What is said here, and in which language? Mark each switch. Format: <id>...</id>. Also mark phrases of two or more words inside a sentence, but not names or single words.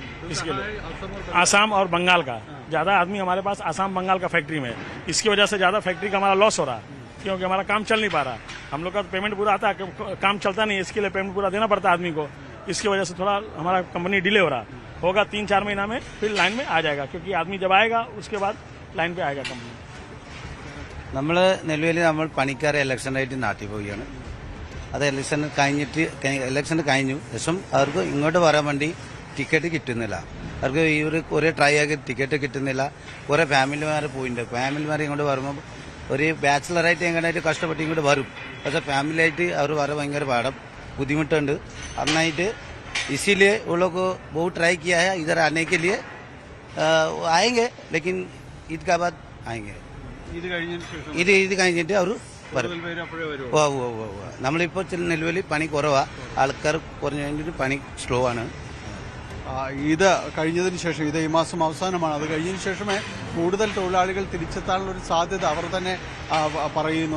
<hi>इसके लिए आसाम और बंगाल का ज़्यादा आदमी हमारे पास आसाम बंगाल का फैक्ट्री में, इसकी वजह से ज़्यादा फैक्ट्री का हमारा लॉस हो रहा है. क्योंकि हमारा काम चल नहीं पा रहा. हम लोग का पेमेंट पूरा आता है, काम चलता नहीं, इसके लिए पेमेंट पूरा देना पड़ता है आदमी को. इसकी वजह से थोड़ा हमारा कंपनी डिले हो रहा होगा. 3-4 महीना में फिर लाइन में आ जाएगा, क्योंकि आदमी जब आएगा उसके बाद लाइन पे आएगा कंपनी.</hi> <ml>നമ്മൾ നെല്ലുവേലി നമ്മൾ പണിക്കാരെ ഇലക്ഷനായിട്ട് നാട്ടിൽ പോവുകയാണ്. അത് ഇലക്ഷൻ കഴിഞ്ഞു ശേഷം അവർക്ക് ഇങ്ങോട്ട് വരാൻ വേണ്ടി ടിക്കറ്റ് കിട്ടുന്നില്ല. അവർക്ക് ഇവർ കുറേ ട്രൈ ആക്കി ടിക്കറ്റ് കിട്ടുന്നില്ല. കുറേ ഫാമിലിമാർ പോയിട്ടുണ്ട്. ഫാമിലിമാർ ഇങ്ങോട്ട് വരുമ്പോൾ ഒരു ബാച്ചിലറായിട്ട് എങ്ങനെയായിട്ട് കഷ്ടപ്പെട്ട് ഇങ്ങോട്ട് വരും. പക്ഷേ ഫാമിലിയായിട്ട് അവർ വരാൻ ഭയങ്കര बुद्धिमुട്ടുണ്ട്.</ml> <hi>अन्नाइट इसीलिए वो लोग बहुत ट्राई किया है इधर आने के लिए. आएंगे लेकिन ईद का बाद आएंगे.</hi> <ml>ഇത് കഴിഞ്ഞിട്ട് അവർ വരും. നമ്മളിപ്പോൾ നെല്ലുവേലി പണി കുറവാ, ആൾക്കാർ കുറഞ്ഞു കഴിഞ്ഞിട്ട് പണി സ്ലോ ആണ്. ഇത് കഴിഞ്ഞതിന് ശേഷം, ഇത് ഈ മാസം അവസാനമാണ്, അത് കഴിഞ്ഞതിന് ശേഷമേ കൂടുതൽ തൊഴിലാളികൾ തിരിച്ചെത്താനുള്ള ഒരു സാധ്യത അവർ തന്നെ പറയുന്നു.</ml>